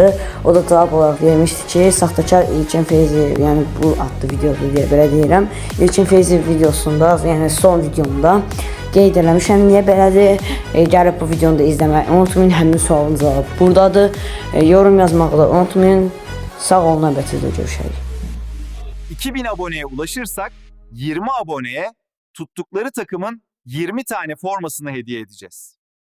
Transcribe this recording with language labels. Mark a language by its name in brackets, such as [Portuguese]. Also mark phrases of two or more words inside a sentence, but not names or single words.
[Azerbaijani] O da cavab olaraq demişdi ki, saxtakar İlkin Feyziyev, yəni bu adlı videoda deyə belə deyirəm. İlkin Feyziyev videosunda, yəni son videomda qeyd eləmişəm. Niyə belədir? Gəlib bu videonu da izləməyi unutmayın. Həmin sualın cavabı buradadır. Yorum yazmağı da unutmayın. Sağ olun, növbəti videoda görüşərik. [Turkish] 2000 aboneye ulaşırsak 20 aboneye tuttukları takımın 20 tane formasını hediye edeceğiz.